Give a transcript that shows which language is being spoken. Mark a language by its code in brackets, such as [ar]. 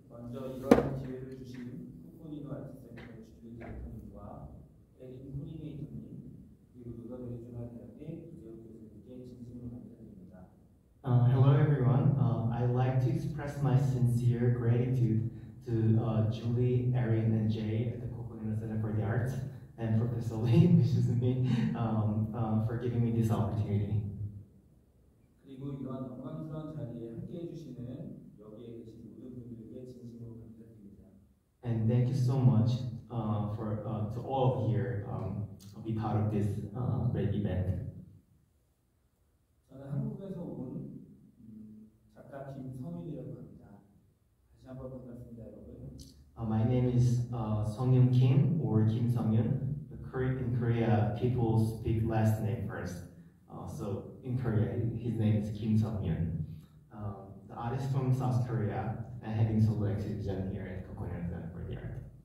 [ko] 먼저 이런 기회를 주신 코코니노 아트센터 주류 디렉터님과 에린 코디네이터님 그리고 노더베리조나 대학의 이재욱 교수님께 진심으로 감사드립니다. [en] Hello everyone. I'd like to express my sincere gratitude to Julie, Erin, and Jay at the Coconino Center for the Arts, and Professor Lee, which is me, for giving me this opportunity. [ko] 그리고 이러한 영광스러운 자리에 함께해 주시는 여기에 계신 모든 분들께 진심으로 감사드립니다. [en] And thank you so much for to all of here be part of this great event. [ko] 저는 한국에서 온 작가 김성윤이라고 합니다. 다시 한번 반갑습니다, 여러분. [en] My name is Seongyun Kim or Kim Seongyun. In Korea, people speak last name first. So in Korea, his name is Kim Seongyun. The artist from South Korea, and having solo exhibition here at Coconino Center for the Art.